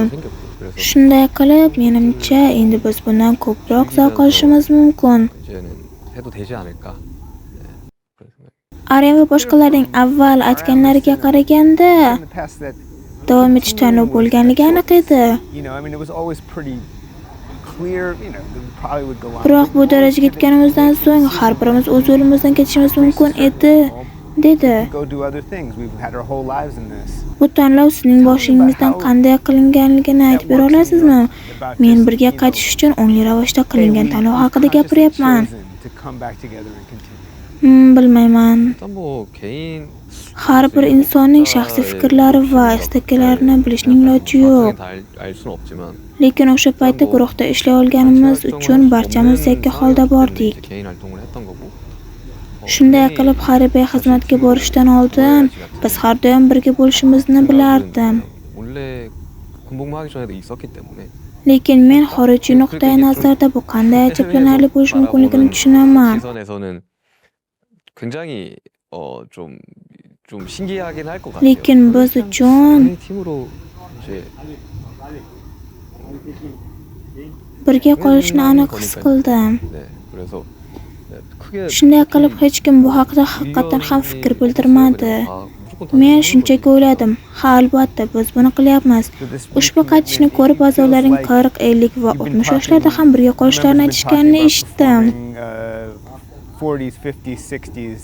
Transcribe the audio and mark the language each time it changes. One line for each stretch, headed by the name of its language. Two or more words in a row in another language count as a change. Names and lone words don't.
Korean: 생겼고 그래서
Uzbek: Shunday qilib, menimcha endi biz bundan ko'proq zavq olishimiz mumkin.
Korean: 이제는 해도 되지 않을까. 네, 그런 생각.
Uzbek: Aryan va boshqalarning avval aytganlariga qaraganda
English: in the past that
Uzbek: davom etish tanlov bo'lganligi aniq edi.
English: I mean, it was always pretty clear, that we probably would go on.
Uzbek: Biroq bu darajaga yetganimizdan so'ng har birimiz o'z yo'limizdan ketishimiz mumkin edi, dedi.
English: Go do other things. We've had our whole lives in this.
Uzbek: Bu tanlov sizning boshingizdan qanday qilinganligini aytib bera olasizmi? Men birga qaytish uchun ongli ravishda qilingan tanlov haqida gapiryapman.
English: To come back together and continue.
Uzbek: Bilmayman.
Korean: 일단 뭐 개인
Uzbek: Har bir insonning shaxsiy fikrlari va istaklarini bilishning iloji yo'q.
Korean: 알 수는 없지만
Uzbek: Lekin o'sha paytda guruhda ishlay olganimiz uchun barchamiz yakka holda bordik.
Korean: 개인 활동을 했던 거고.
Uzbek: Shunday qilib harbiy xizmatga borishdan oldin biz har doim birga bo'lishimizni bilardim.
Korean: 원래 군복무 하기 전에도 있었기 때문에
Uzbek: Lekin men xorijiy nuqtai nazarda bu qanday ajablanarli bo'lishi mumkinligini tushunaman.
Korean: 시선에서는 굉장히 좀 신기하긴 할 것 같아요.
Uzbek: Lekin biz uchun
Korean: 우리 팀으로 이제
Uzbek: birga qolishni aniq his qildim.
Korean: 네, 그래서 네, 크게
Uzbek: Shunday qilib hech kim bu haqida haqiqatan ham fikr bildirmadi. Men shunchaki o'yladim, ha albatta biz buni qilyapmiz. Ushbu qaytishni ko'rib a'zolaring 40, 50 va 60 yoshlarda ham birga qolishlarini aytishganini eshitdim.
English: 40s, 50s, 60s.